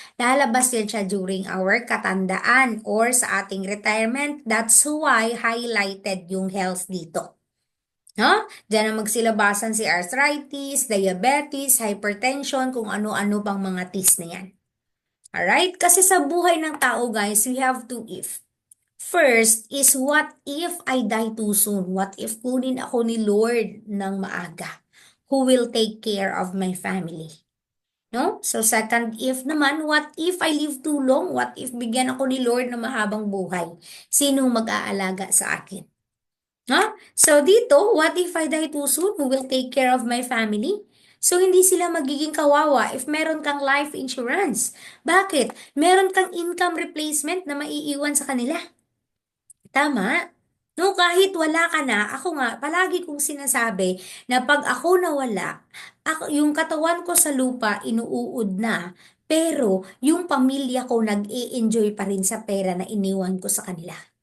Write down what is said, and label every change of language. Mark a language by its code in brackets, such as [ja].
[tl] Lalabas yan siya during our katandaan or sa ating retirement. That's why highlighted yung health dito. No? Diyan ang magsilabasan si arthritis, diabetes, hypertension, kung ano-ano pang mga tis na yan. [en] Alright? [tl] Kasi sa buhay ng tao, [en] guys, we have to if. First is what if I die too soon? What if [tl] kunin ako ni Lord ng maaga? [en] Who will take care of my family? No? So second if naman, what if I live too long? What if [tl] bigyan ako ni Lord ng mahabang buhay? Sinong mag-aalaga sa akin? [en] No? So dito, what if I die too soon? Who will take care of my family? [tl] So hindi sila magiging kawawa if meron kang life insurance. Bakit? Meron kang income replacement na maiiwan sa kanila. Tama. No, kahit wala ka na, ako nga, palagi kong sinasabi na pag ako nawala, yung katawan ko sa lupa inuud na, pero yung pamilya ko nag-i-enjoy pa rin sa pera na iniwan ko sa kanila.